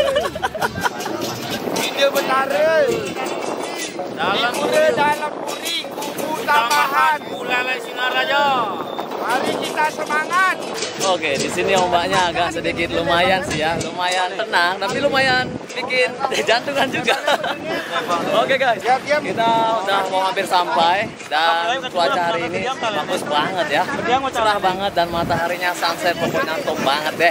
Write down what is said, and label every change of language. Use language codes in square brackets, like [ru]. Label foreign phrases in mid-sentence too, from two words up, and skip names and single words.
[id] Ide benar. Dalam puri kubu tambahan Buleleng Singaraja. Mari kita semangat. Oke, di sini ombaknya agak sedikit lumayan sih ya, lumayan tenang, tapi lumayan bikin jantungan juga. Oke guys, kita udah mau hampir sampai, dan cuaca hari ini bagus banget ya, cerah banget, dan mataharinya sunset pokoknya top banget deh.